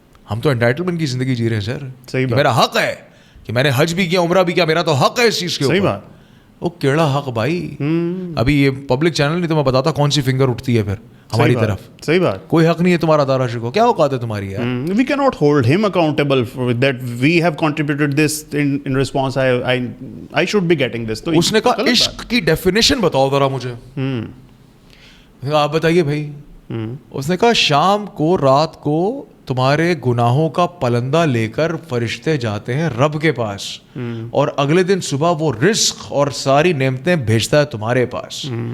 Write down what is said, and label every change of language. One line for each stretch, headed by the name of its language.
Urdu: ہم تو انٹائٹلمنٹ کی زندگی جی رہے ہیں سر, میرا حق ہے کہ میں نے حج بھی کیا, عمرہ بھی کیا, میرا تو حق ہے اس چیز کے اوپر. وہ کیڑا حق بھائی, ابھی یہ پبلک چینل نہیں تو میں بتاتا کون سی فنگر اٹھتی ہے پھر ہماری طرف. صحیح بات, کوئی حق نہیں ہے تمہارا دارا شکو, کیا اوقات ہے تمہاری یار.
English: We cannot hold him accountable for that we have contributed this in response. I should be getting this.
Urdu: اس نے کہا عشق کی ڈیفینیشن بتاؤ ذرا مجھے. آپ بتائیے بھائی. اس نے کہا شام کو رات کو تمہارے گناہوں کا پلندہ لے کر فرشتے جاتے ہیں رب کے پاس, اور اگلے دن صبح وہ رزق اور ساری نعمتیں بھیجتا ہے تمہارے پاس.